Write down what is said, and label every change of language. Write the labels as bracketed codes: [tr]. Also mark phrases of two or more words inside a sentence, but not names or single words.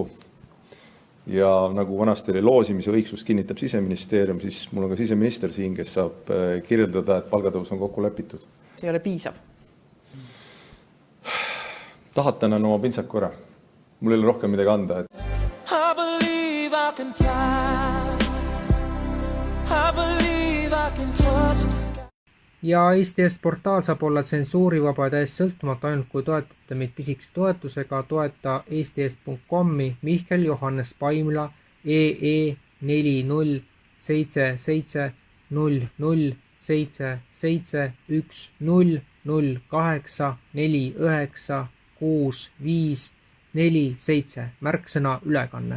[et] Ja nagu vanasti oli loosimise õigsust kinnitab Siseministeerium, siis mul on ka siseminister siin, kes saab kirjeldada, et palgatõus on kokku lepitud. See ei ole piisav. Tahad tänan oma pintsaku ära? Mul ei ole rohkem midagi anda. [en] I believe I can fly. I believe I can touch the sky. [et] Ja Eesti Eest portaal saab olla tsensuurivaba ja täiesti sõltumata ainult kui toetate meid pisikese toetusega, toeta eestieest.com-i Mihkel Johannes Paimla EE 40770008496547 märksõna ülekanne.